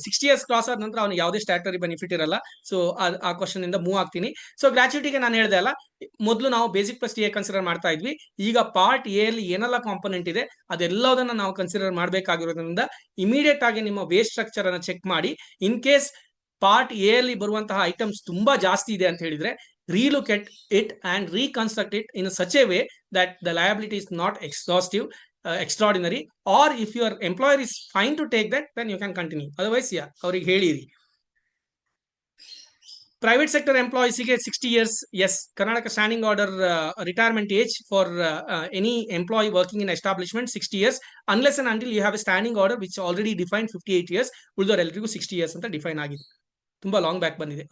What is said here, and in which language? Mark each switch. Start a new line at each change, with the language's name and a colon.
Kannada: 60 years cross ಆದ ನಂತರ ಅವ್ನಿಗೆ ಯಾವುದೇ ಸ್ಟ್ಯಾಟರಿ ಬೆನಿಫಿಟ್ ಇರಲ್ಲ. ಸೊ ಆ ಕ್ವಶನ್ ಇಂದ ಮೂವ್ ಆಗ್ತೀನಿ. ಸೊ ಗ್ರಾಚ್ಯುಟಿಗೆ ನಾನು ಹೇಳ್ದೆ ಅಲ್ಲ, ಮೊದಲು ನಾವು ಬೇಸಿಕ್ ಪ್ಲಸ್ ಟಿಎ ಕನ್ಸಿಡರ್ ಮಾಡ್ತಾ ಇದ್ವಿ. ಈಗ ಪಾರ್ಟ್ ಎ ಅಲ್ಲಿ ಏನೆಲ್ಲ ಕಾಂಪೋನೆಂಟ್ ಇದೆ ಅದೆಲ್ಲದನ್ನ ನಾವು ಕನ್ಸಿಡರ್ ಮಾಡಬೇಕಾಗಿರೋದ್ರಿಂದ ಇಮಿಡಿಯೇಟ್ ಆಗಿ ನಿಮ್ಮ ವೇಸ್ಟ್ ಸ್ಟ್ರಕ್ಚರ್ ಅನ್ನ ಚೆಕ್ ಮಾಡಿ. ಇನ್ ಕೇಸ್ ಪಾರ್ಟ್ ಎ ಅಲ್ಲಿ ಬರುವಂತಹ ಐಟಮ್ಸ್ ತುಂಬಾ ಜಾಸ್ತಿ ಇದೆ ಅಂತ ಹೇಳಿದ್ರೆ
English: relook at it and reconstruct it in such a way that the liability is not exhaustive, extraordinary, or if your employer is fine to take that, then you can continue.
Kannada: Otherwise, yeah, ಅವ್ರಿಗೆ ಹೇಳಿರಿ.
English: Private sector employees ಗೆ 60 years, yes, Karnataka standing order retirement age for any employee working in establishment 60 years, unless and until you have a standing order which already defined 58 years,
Kannada: ಉಳಿದವರು ಎಲ್ರಿಗೂ 60 years ಅಂತ define ಆಗಿದೆ. ತುಂಬಾ long back ಬಂದಿದೆ.